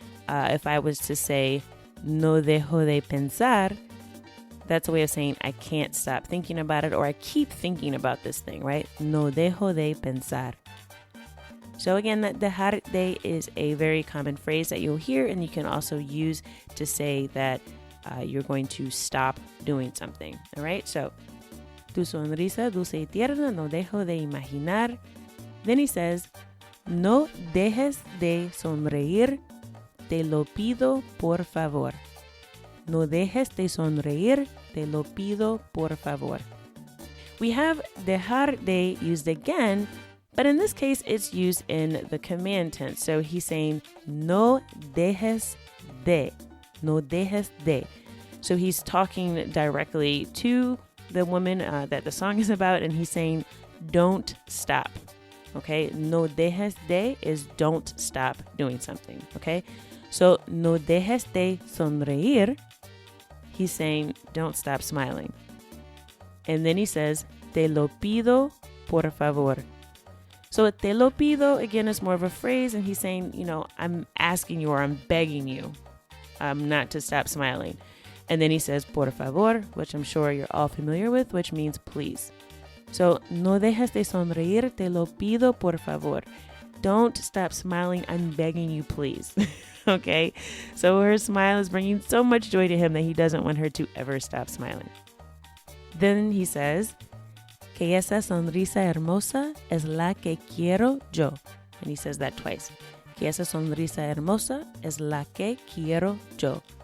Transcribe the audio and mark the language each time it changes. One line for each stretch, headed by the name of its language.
English: If I was to say
Spanish: no dejo de pensar,
English: that's a way of saying I can't stop thinking about it or I keep thinking about this thing, right?
Spanish: No dejo de pensar.
English: So again, that dejar de is a very common phrase that you'll hear, and you can also use to say that you're going to stop doing something, all right?
Spanish: So, tu sonrisa dulce y tierna, no dejo de imaginar.
English: Then he says,
Spanish: no dejes de sonreír, te lo pido por favor. No dejes de sonreír, te lo pido por favor.
English: We have dejar de used again, but in this case, it's used in the command tense. So he's saying,
Spanish: no dejes de. No dejes de.
English: So he's talking directly to the woman that the song is about, and he's saying, don't stop. Okay?
Spanish: No dejes de
English: is don't stop doing something. Okay? So,
Spanish: no dejes de sonreír.
English: He's saying, don't stop smiling. And then he says,
Spanish: te lo pido por favor.
English: So
Spanish: te lo pido,
English: again, is more of a phrase, and he's saying, I'm asking you or I'm begging you not to stop smiling. And then he says, por favor, which I'm sure you're all familiar with, which means please.
Spanish: So, no dejes de sonreír, te lo pido por favor.
English: Don't stop smiling, I'm begging you, please. Okay? So her smile is bringing so much joy to him that he doesn't want her to ever stop smiling. Then he says,
Spanish: que esa sonrisa hermosa es la que quiero yo.
English: And he says that twice.
Spanish: Que esa sonrisa hermosa es la que quiero yo.